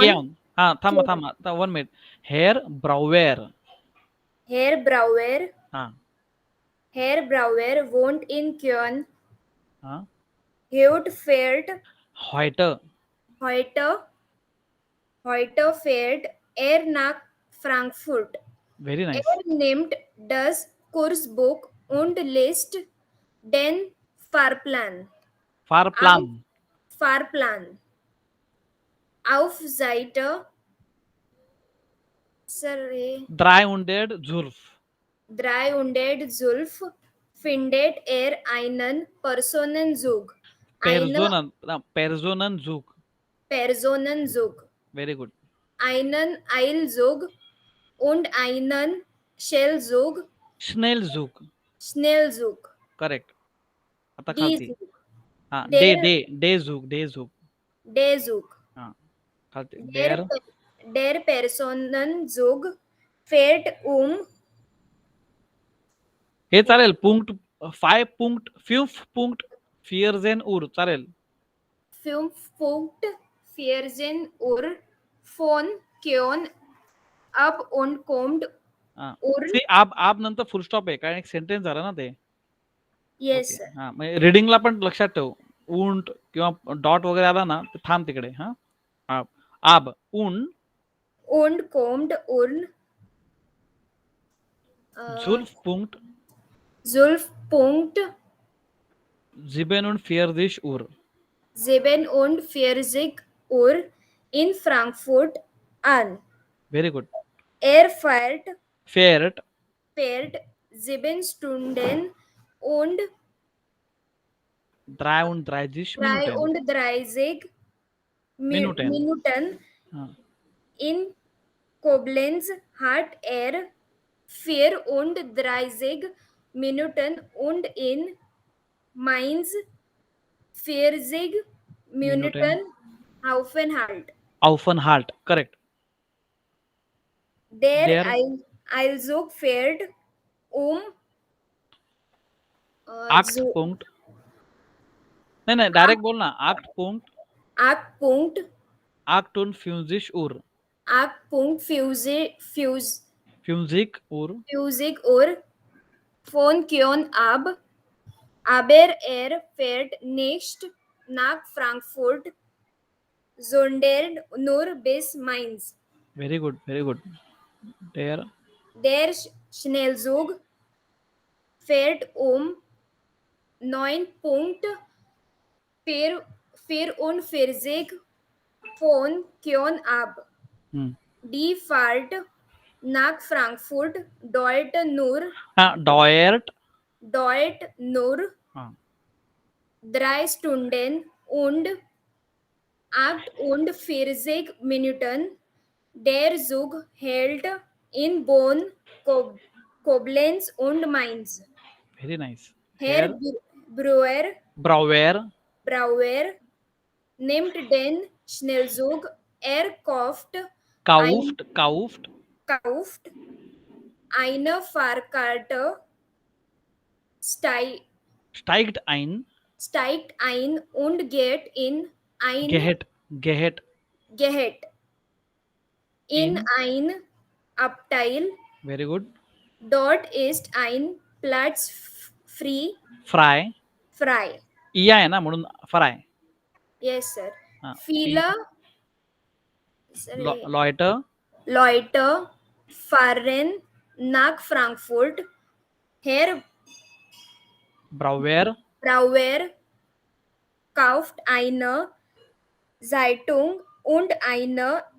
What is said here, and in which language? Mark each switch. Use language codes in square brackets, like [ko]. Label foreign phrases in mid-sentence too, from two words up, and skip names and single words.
[mr] केऑन हा थांबा 1 मिनिट. हेअर ब्राउवेअर [de] Herr Breuer [mr] हा [de] Herr Breuer wohnt in Köln. [mr] हा [de] Heute fährt [en] व्हाईट [de] Heute fährt nach Frankfurt. [en] very nice. [de] Nimmt das Kursbuch und liest den Fahrplan. Fahrplan. Auf Seite drei und zwölf 312 findet einen Personenzug. पेर्झोनन Personenzug. [en] very good. [de] Einen Eilzug und einen Schnellzug. [mr] स्नेलझुक करेक्ट. आता खालती [de] D-Zug. [mr] हा [de] Der- डेझुक Der Zug. [mr] हा खालती [de] Der, der Personenzug fährt [mr] हे चालेल. [de] Punkt 5.5 vierzehn Uhr चालेल. 5.14 Uhr von Köln ab und kommt [mr] हा. [de] Uhr. [en] See, [mr] आप नंतर [en] full stop [mr] आहे कारण एक सेंटेन्स झालं ना ते. [en] Yes, [mr] ओके. [en] sir. [mr] हा म्हणजे रिडिंगला पण लक्षात ठेव. उंट किंवा डॉट वगैरे आला ना तर थांब तिकडे. [de] हा ab und Und kommt Urn. zwölf Punkt Zulf Punkt ziben und 40 Uhr 47 Uhr in Frankfurt an. [en] very good. [de] Er fährt फेअर्ट 7 Stunden und 33 Minuten 33 Minuten. Minuten. [mr] हा. [de] In Koblenz hat er 34 Minuten und in Mainz 40 Minuten Aufenthalt. Aufenthalt करेक्ट. Der Der- Eilzug fährt um [mr] 8 Punkt नाही डायरेक्ट बोल ना. [de] 8.58 Uhr 8.50 Uhr Uhr von Köln ab. Aber er fährt nicht nach Frankfurt, sondern nur bis Mainz. [en] very good डेअर [de] Der Schnellzug fährt um 9.44 von Köln ab. Die Fahrt nach Frankfurt dauert nur डॉयर्ट 3 Stunden und 48 Minuten. Der Zug hält in Bonn, Koblenz und Mainz. [en] very nice. [de] Herr ब्राउवेअर Brauer nimmt den Schnellzug. Er kauft eine Fahrkarte, steigt ein und geht in ein Abteil. [en] very good. [de] Dort ist ein Platz frei. [mr] इया आहे ना म्हणून फ्राय. [en] Yes, sir. [mr] हा. [de] Viele लॉयटर Leute fahren nach Frankfurt. Herr ब्राउवेअर Brauer kauft eine Zeitung und eine